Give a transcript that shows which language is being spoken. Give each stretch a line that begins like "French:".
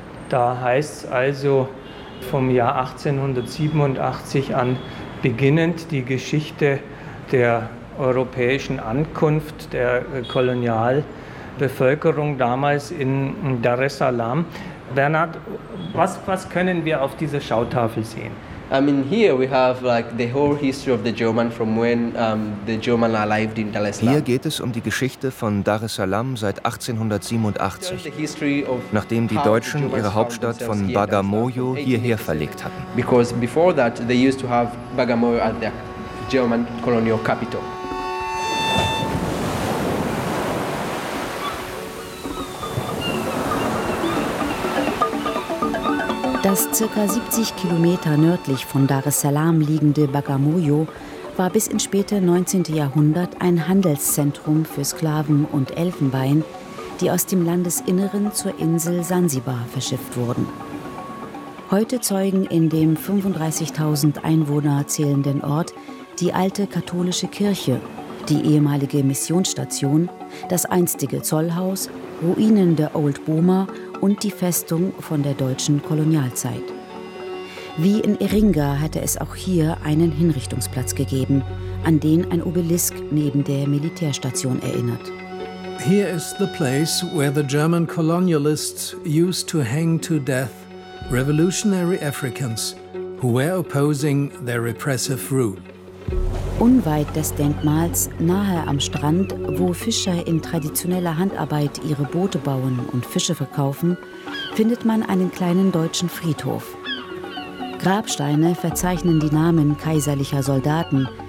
German: Da heißt es also vom Jahr 1887 an beginnend die Geschichte der europäischen Ankunft der Kolonialbevölkerung damals in Dar es Salaam. Bernhard, was können wir auf dieser Schautafel sehen?
English: I mean, here we have like the whole history of the German from when the German arrived in Dar es Salaam.
German: Hier geht es um die Geschichte von Dar es Salaam seit 1887, nachdem die Deutschen ihre Hauptstadt von Bagamoyo hierher verlegt hatten.
English: Because before that they used to have Bagamoyo at their German colonial capital.
German: Das ca. 70 Kilometer nördlich von Dar es Salaam liegende Bagamoyo war bis ins späte 19. Jahrhundert ein Handelszentrum für Sklaven und Elfenbein, die aus dem Landesinneren zur Insel Sansibar verschifft wurden. Heute zeugen in dem 35.000 Einwohner zählenden Ort die alte katholische Kirche, die ehemalige Missionsstation, das einstige Zollhaus, Ruinen der Old Boma und die Festung von der deutschen Kolonialzeit. Wie in Iringa hatte es auch hier einen Hinrichtungsplatz gegeben, an den ein Obelisk neben der Militärstation erinnert.
English: Here is the place where the German colonialists used to hang to death revolutionary Africans who were opposing their repressive rule.
German: Unweit des Denkmals, nahe am Strand, wo Fischer in traditioneller Handarbeit ihre Boote bauen und Fische verkaufen, findet man einen kleinen deutschen Friedhof. Grabsteine verzeichnen die Namen kaiserlicher Soldaten,